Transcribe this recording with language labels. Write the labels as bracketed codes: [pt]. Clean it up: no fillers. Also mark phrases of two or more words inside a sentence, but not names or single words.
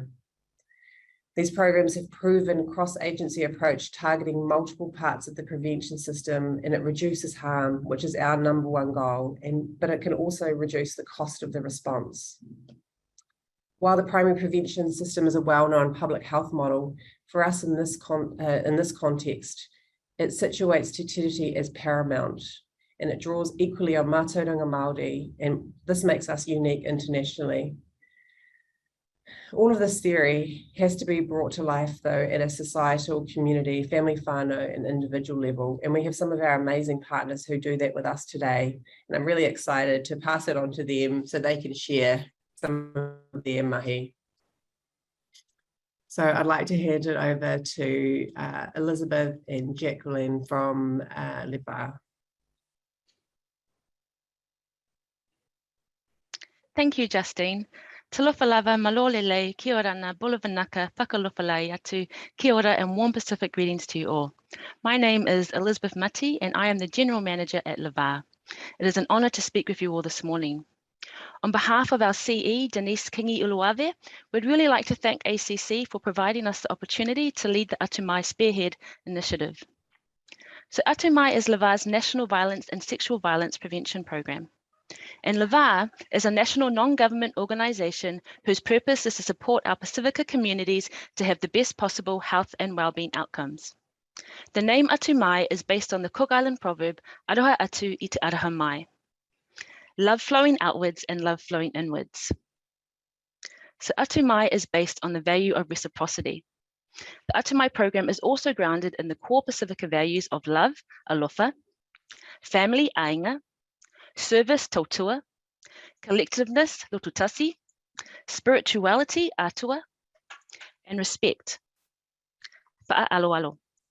[en] These programs have proven cross-agency approach targeting multiple parts of the prevention system, and it reduces harm, which is our #1 goal, but it can also reduce the cost of the response. While the primary prevention system is a well-known public health model, for us in this context, it situates [mi] te tiriti [en] as paramount, and it draws equally on [mi] mātauranga Māori, [en] and this makes us unique internationally. All of this theory has to be brought to life, though, at a societal, community, family whānau, and individual level. And we have some of our amazing partners who do that with us today. And I'm really excited to pass it on to them so they can share some of their mahi. So I'd like to hand it over to Elizabeth and Jacqueline from Whara. Thank you, Justine. [sm] Talofa lava, [en] malolele, [rar] kia orana, [en] bulavanaka, whakalofalai atu, [mi] kia ora [en] and warm Pacific greetings to you all. My name is Elizabeth Mati and I am the General Manager at Whara. It is an honour to speak with you all this morning. On behalf of our CE, Denise Kingi-Uluave, we'd really like to thank ACC for providing us the opportunity to lead the Atu-Mai Spearhead initiative. So Atu-Mai is Levar's National Violence and Sexual Violence Prevention Program. And Levar is a national non-government organisation whose purpose is to support our Pacifica communities to have the best possible health and wellbeing outcomes. The name Atu-Mai is based on the Cook Island proverb, [rar] Aroha atu I te araha mai. [en] Love flowing outwards and love flowing inwards. So Atu-Mai is based on the value of reciprocity. The Atu-Mai program is also grounded in the core Pacifica values of love, alofa, family, ainga, service, tautua, collectiveness, lotutasi, spirituality, atua, and respect, fa'aloalo.